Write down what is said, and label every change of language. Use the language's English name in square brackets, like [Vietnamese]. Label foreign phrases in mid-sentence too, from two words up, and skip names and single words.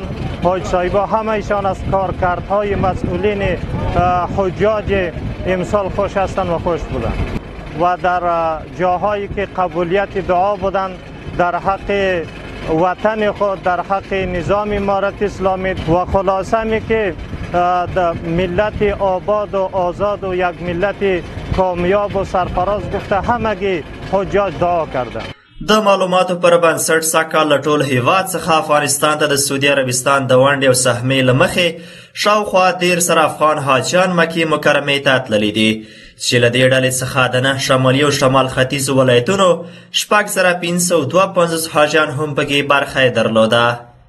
[Persian] حاج صاحبا همه ایشان از کارکردهای مسئولین حجاج امسال خوش هستند و خوش بودند و در جاهایی که قبولیت دعا بودند در حق وطن خود، در حق نظام امارت اسلامی و خلاصه می که ملت آباد و آزاد و یک ملت کامیاب و سرفراز گفته همگی حجاج دعا کردند. [Pashto] د معلوماتو پر بنسټ سږکال له ټول هیواد څخه افغانستان ته د سعودي عربستان د ونډې او سهمې له مخې شاوخوا 10 افغان حاجیان مکې مکرمې ته تللي دي چې له دې ډلې څخه د 9 شمالي او شمال ختیځو ولایتونو 6552 حاجیان هم پکې برخه یې درلوده.